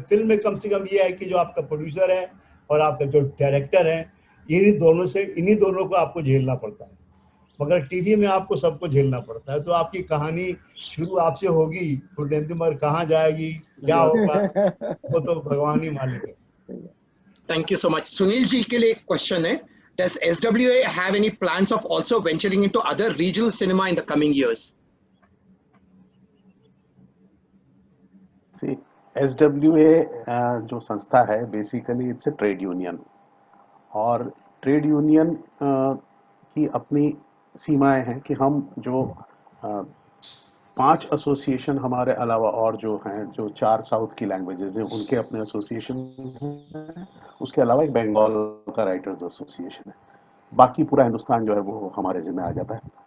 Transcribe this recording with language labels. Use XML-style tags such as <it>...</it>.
<hi>Film में कम से कम ये है कि जो आपका प्रोड्यूसर है और आपका जो डायरेक्टर है, इन्हीं दोनों को आपको झेलना पड़ता है। मगर टीवी में आपको सबको झेलना पड़ता है। तो आपकी कहानी शुरू आपसे होगी, मगर कहाँ जाएगी, क्या होगा, वो तो भगवान ही मालिक है।</hi> <en>Thank you so much.</en> <hi>Sunil ji के लिए एक क्वेश्चन है,</hi> <en>Does SWA have any plans of also venturing into other regional cinema in the coming years?</en> <hi>See, SWA जो संस्था है</hi> <en>basically it's a trade union,</en> <hi>और ट्रेड यूनियन की अपनी सीमाएं हैं कि हम जो 5 एसोसिएशन हमारे अलावा और जो हैं, जो 4 साउथ की लैंग्वेजेस हैं उनके अपने एसोसिएशन हैं, उसके अलावा एक बंगाल का राइटर्स एसोसिएशन है, बाकी पूरा हिंदुस्तान जो है वो हमारे जिम्मे आ जाता है।</hi>